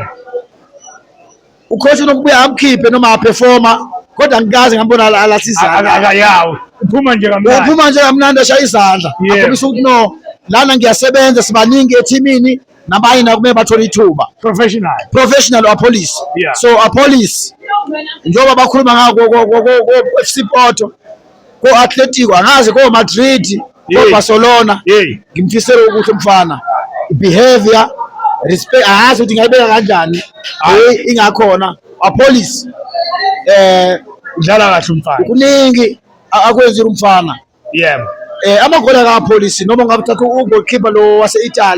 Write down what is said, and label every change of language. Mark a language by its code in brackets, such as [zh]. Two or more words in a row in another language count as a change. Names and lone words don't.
[zu] Ukhosi nokubuya amkhiphe noma aperforma, kodwa ngikaze ngambona alahlisa. Akayawo. Uphuma nje kamnandi. Uphuma nje kamnandi ashaya izandla. Akhombisa ukuthi no, lana ngiyasebenza sibaningi eteamini nabanye nakumele bathole ithuba. [en] Professional Apollis. Yeah. [zu] So Apollis njengoba bakhuluma ngako ko FC Porto, ko Atletico, angazi ko Madrid, ko Barcelona. Ngimfisela ukuthi umfana behavior, respect, angazi ukuthi ngayibeka kanjani. Ingakhona Apollis udlala kahle umfana. Kuningi akwenzile umfana. Yebo. Amagola ka Apollis noma ngabuthatha ugoalkeeper lo wase-Italy.